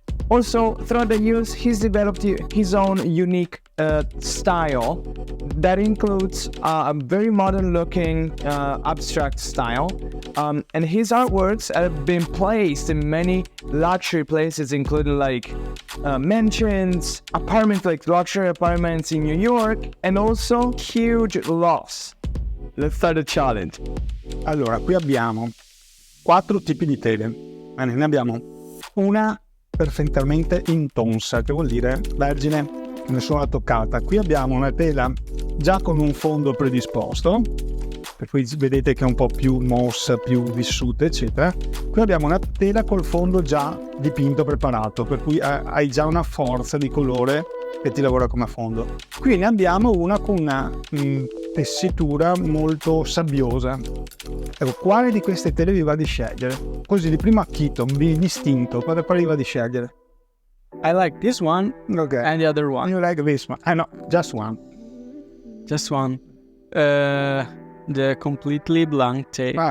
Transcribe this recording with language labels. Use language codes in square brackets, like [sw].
[en] Also, throughout the years, he's developed his own unique style that includes a very modern-looking abstract style, and his artworks have been placed in many luxury places, including like mansions, apartments, like luxury apartments in New York, and also huge lofts. Let's start the challenge. [it] Allora, qui abbiamo 4 tipi di tele. Bene, ne abbiamo una perfettamente intonsa, che vuol dire vergine, nessuna toccata. Qui abbiamo una tela già con un fondo predisposto, per cui vedete che è un po' più mossa, più vissuta, eccetera. Qui abbiamo una tela col fondo già dipinto, preparato, per cui hai già una forza di colore che ti lavora come fondo. Qui ne abbiamo una con una tessitura molto sabbiosa. Ecco, quale di queste tele vi va di scegliere? Così di primo acchito, distinto, quale vi va di scegliere? [en] I like this one and the other one. You like this one? No, just one. Just one. The completely blank tape.